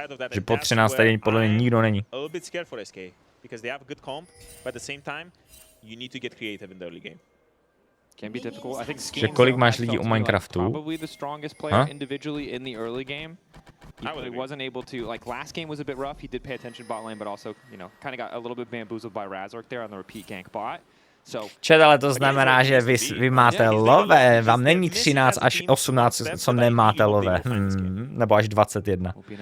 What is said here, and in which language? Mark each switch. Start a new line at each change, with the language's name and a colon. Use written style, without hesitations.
Czech: Že pod 13 tady podle mě nikdo není.
English: Because they have a good comp, but at the same time, you need to get creative in the early game. Can be difficult. I think
Czech: Že kolik máš lidí u Minecraftu?
English: Probably the strongest player individually in the early game. He wasn't able to, like last game was a bit rough. He did pay attention bot lane, but also, you know, kind of got a little bit bamboozled by Razork there on the repeat gank bot.
Czech: Čet, ale to znamená, že vy máte lové, vám není 13 až 18, co nemáte lové, nebo až 21.